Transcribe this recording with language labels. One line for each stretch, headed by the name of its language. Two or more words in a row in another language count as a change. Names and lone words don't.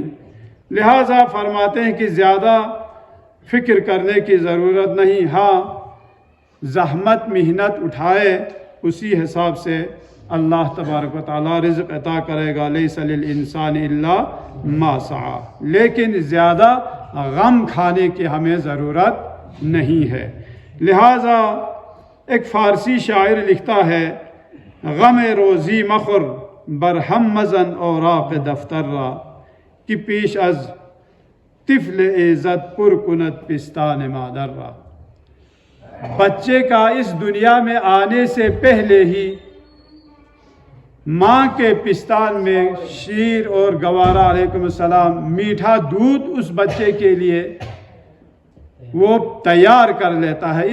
Urdu: لہٰذا فرماتے ہیں کہ زیادہ فکر کرنے کی ضرورت نہیں، ہاں زحمت محنت اٹھائے، اسی حساب سے
Arabic: اللہ تبارک و تعالی
Urdu: رزق عطا کرے گا۔
Arabic: لیس للانسان الا ما سعی،
Urdu: لیکن زیادہ غم کھانے کی ہمیں ضرورت نہیں ہے۔ لہٰذا ایک فارسی شاعر لکھتا ہے،
Persian: غم روزی مخور برہم مزن اوراق دفتر را کہ پیش از طفل عزت پر کنت پستان مادر را۔
Urdu: بچے کا اس دنیا میں آنے سے پہلے ہی ماں کے پستان میں شیر اور گوارا
Arabic: علیکم السلام
Urdu: میٹھا دودھ اس بچے کے لیے وہ تیار کر لیتا ہے۔